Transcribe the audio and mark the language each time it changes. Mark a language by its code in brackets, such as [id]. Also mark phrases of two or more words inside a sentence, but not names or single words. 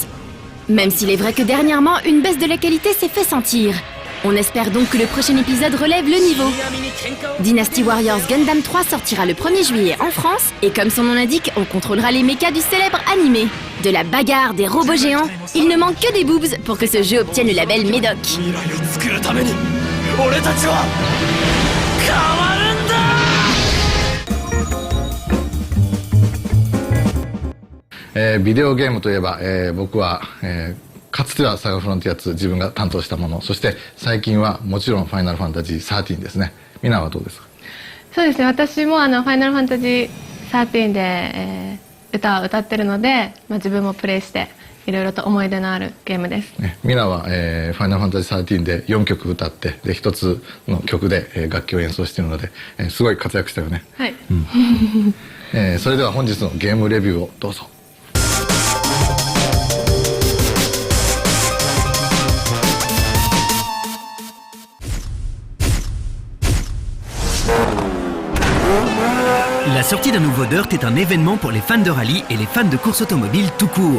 [fr] Même s'il est vrai que dernièrement, une baisse de la qualité s'est fait sentir. On espère donc que le prochain épisode relève le niveau. Dynasty Warriors Gundam 3 sortira le 1er juillet en France, et comme son nom l'indique, on contrôlera les mechas du célèbre animé. De la bagarre, des robots géants, il ne manque que des boobs pour que ce jeu obtienne le label Médoc. [ja] Eh, ビデオゲームといえば、僕は、かつてはサガフロンティア2自分が担当したもの、そして最近はもちろんファイナルファンタジー13ですね。ミナはどうですか。そうですね、私もファイナルファンタジー13で、歌を歌ってるので、自分もプレイしていろいろと思い出のあるゲームです。ミナは、ファイナルファンタジー13で4曲歌ってで1つの曲で、楽器を演奏しているので、すごい活躍したよね。はい。それでは本日のゲームレビューをどうぞ。 [fr] La sortie d'un nouveau Dirt est un événement pour les fans de rallye et les fans de course automobile tout court.